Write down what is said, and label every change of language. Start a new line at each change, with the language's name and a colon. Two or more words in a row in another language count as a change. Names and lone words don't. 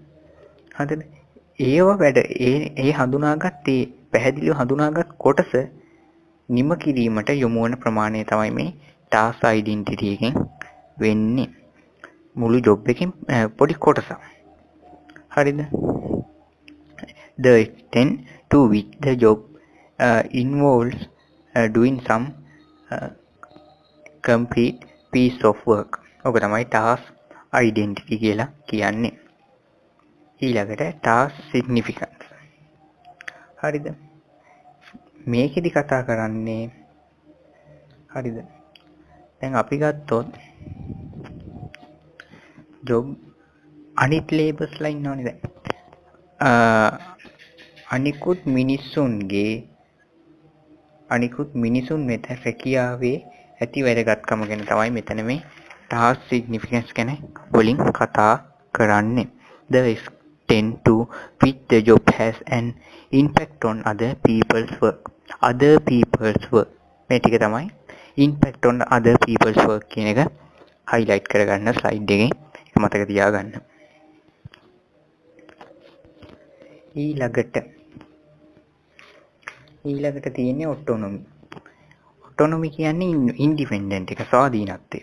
Sinhala: හරිද? ඒව වැඩ ඒ හඳුනාගත් ඒ පැහැදිලිව හඳුනාගත් කොටස නිම කිරීමට යොමු වන ප්‍රමාණය තමයි මේ
English: task identity
Sinhala: එකෙන් වෙන්නේ. මුළු ජොබ් එකෙන් පොඩි කොටසක්. හරිද?
English: The extent to which the job involves doing some complete piece of work.
Sinhala: ඔක තමයි
English: task identity
Sinhala: කියලා කියන්නේ.
English: ඊළඟට task significance.
Sinhala: හරිද? මේකෙදි කතා කරන්නේ හරිද? දැන් අපි ගත්තොත් job අනිත් labelsලා ඉන්නවනේ දැන්. අනිකුත් මිනිසුන් වෙත රැකියාවේ ඇති වැදගත්කම ගැන තමයි මෙතන මේ
English: task significance
Sinhala: ගැන වලින් කතා කරන්නේ.
English: The extent to which the job has an impact on other people's work.
Sinhala: මේ ටික තමයි
English: impact on other people's work
Sinhala: කියන එක highlight කරගන්න slide එකේ මතක තියාගන්න. ඊළඟට තියෙන්නේ autonomy. autonomy කියන්නේ independent එක, ස්වාධීනත්වය.